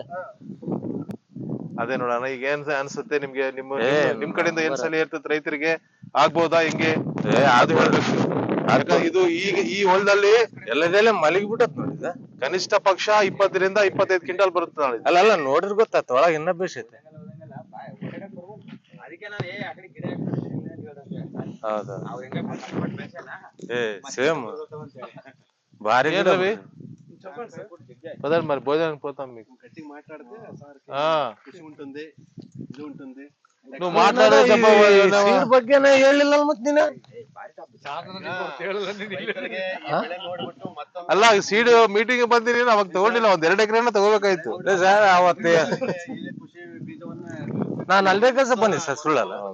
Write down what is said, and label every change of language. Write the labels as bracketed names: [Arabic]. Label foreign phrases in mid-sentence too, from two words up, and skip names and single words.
[Kannada] ಅದೇ ನೋಡೋಣ. ಈಗ ಏನ್ ಅನ್ಸುತ್ತೆ ನಿಮ್ಗೆ? ನಿಮ್ ಕಡೆಯಿಂದ ಏನ್ ಸಲ ಇರ್ತದೆ ರೈತರಿಗೆ? ಆಗ್ಬೋದಾ? ಹೆಂಗೆ ಅದು ಹೇಳ್ಬೇಕು. ಇದು ಈಗ ಈ ಹೊಲದಲ್ಲಿ ಎಲ್ಲದೆಲ್ಲ ಮಲಗಿಬಿಟ್ಟತ್ ನೋಡಿದ. ಕನಿಷ್ಠ ಪಕ್ಷ 20ರಿಂದ 25 ಕ್ವಿಂಟಲ್ ಬರುತ್ತೆ ನಾಳೆ. ಅಲ್ಲ ನೋಡಿರ್ ಗೊತ್ತಾತ ಒಳಗ ಇನ್ನ ಬೇಸೈತೆ. [Telugu] సేమ్ భారీ రవి పదండి మరి భోజనానికి పోతాం. మీకు గట్టిగా మాట్లాడితే ఖుషి ఉంటుంది, ఇది ఉంటుంది. నువ్వు మాట్లాడే [Kannada] ಬಗ್ಗೆನೇ ಹೇಳಿಲ್ಲ ಮತ್ ನೀನು. ಅಲ್ಲ [English] seed meeting [Kannada] ಬಂದಿರಿ, ಅವಾಗ ತಗೊಂಡಿಲ್ಲ. 2 ಎಕರೆನ ತಗೋಬೇಕಾಯ್ತು ಸರ್. ಅವತ್ತೇ ನಾನು ಅಲ್ಲೇ ಕೆಲಸ ಬಂದೆ ಸರ್. ಸುಳ್ಳಲ್ಲ.